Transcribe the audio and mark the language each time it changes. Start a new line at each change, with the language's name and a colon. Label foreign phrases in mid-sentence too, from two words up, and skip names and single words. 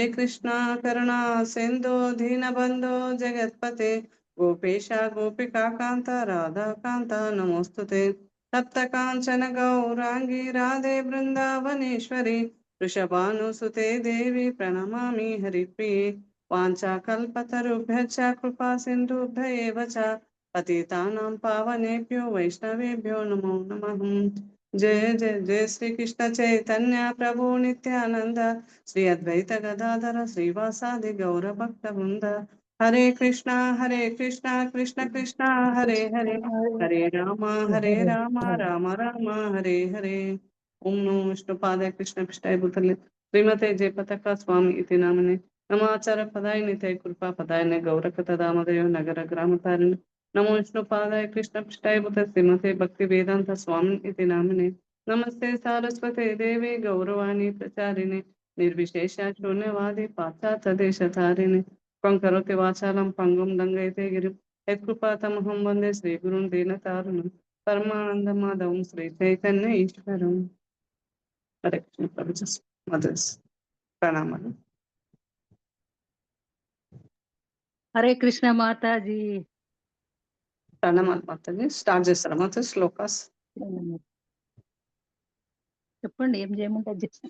Sanskrit: कृष्णा करुणा सिन्धो दीनबन्धो जगत्पते गोपेश गोपिका कांता राधा कांता नमोस्तुते तप्त कांचन गौरांगी राधे वृंदावनेश्वरी वृषभानुसुते देवी प्रणमामि हरिप्रिये वाञ्छाकल्पतरुभ्यश्च कृपा सिन्धुभ्य एव च पतितानां पावनेभ्यो वैष्णवेभ्यो नमो नमः। जय जय जय श्री कृष्ण चैतन्य प्रभु नित्यानंद श्री अद्वैत गदाधर श्रीवासादि गौर भक्त वृंद हरे कृष्णा कृष्ण कृष्ण हरे हरे हरे राम राम राम हरे हरे। ओम नमो विष्णुपादाय कृष्ण पृष्ठाय भूतले श्रीमते जयपताका स्वामी इति नामने नमाचार्य पदाय नित्य कृपा पदाय ने गौरकत दामोदय नगर ग्राम तारिणे नमो विष्णुपादाय कृष्ण पृष्ठाय भूतले श्रीमते भक्ति वेदांत स्वामी इति नामने नमस्ते सारस्वते देवे गौरवाणी प्रचारिणे निर्विशेष शून्यवादी पाश्चात्य देशधारिणे करोति वाचालं पंगुं लंघयते गिरिं यत्कृपातमहं वन्दे श्रीगुरुं दीनतारुणं परमानन्दमाधवं श्रीचैतन्य ईश्वरम्।
Telugu: హరే కృష్ణ ప్రభుజస్ మదర్స్ ప్రణామాలు. హరే కృష్ణ మాతాజీ. ప్రణామాలు మాతాజీ. స్టార్ట్ చేస్తారా మాతాజీ శ్లోకాస్? చెప్పండి, ఏం చేయమంటారు.